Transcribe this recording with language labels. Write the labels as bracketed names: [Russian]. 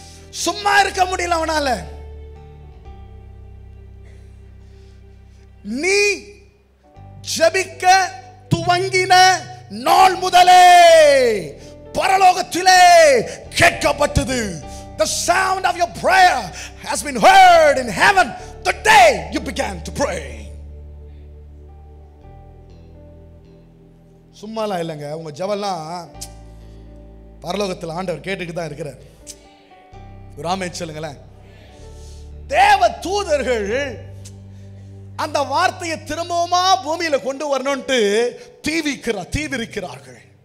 [Tamil] சும்மா இருக்க முடியல அவனால. நீ ஜெபிக்க துவங்கின நாள் முதலே பரலோகத்திலே கேட்கப்பட்டது. [English] The sound of your prayer has been heard in heaven the day you began to pray. [Tamil] சும்மாலாம் இல்லைங்க, உங்க ஜெபம்லாம் பரலோகத்தில் ஆண்டவர் கேட்டுட்டு தான் இருக்கிறார். ஒரு ஆமென் சொல்லுங்களேன். தேவ தூதர்கள் அந்த வார்த்தையை திரும்பவுமா பூமியில கொண்டு வரணும்ட்டு தீவிரிக்கிறார்கள்.